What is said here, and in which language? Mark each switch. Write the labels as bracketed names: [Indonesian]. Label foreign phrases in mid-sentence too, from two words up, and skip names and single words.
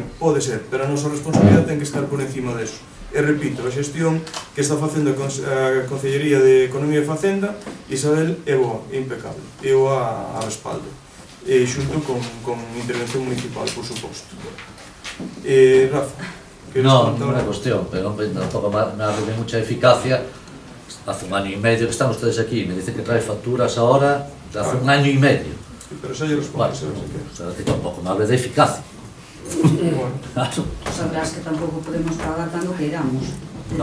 [Galician] Pode ser, pero a nosa responsabilidade ten que estar por encima deso. E repito, a xestión que está facendo a Concellería de Economía e Facenda, Isabel, é boa, é impecable, eu a respaldo. Xunto con intervención municipal, por suposto. Rafa, que No, no é cuestión, pero hombre, [Spanish] tampoco me habla de mucha eficacia. Hace un año y medio que están ustedes aquí, me dicen que trae facturas ahora de hace un año y medio. [Galician] Pero xa lle respondo, [Spanish] O sea, que tampoco me hable de eficacia. Claro. [Galician] Sabrás que tampouco podemos pagar tanto que iramos. No,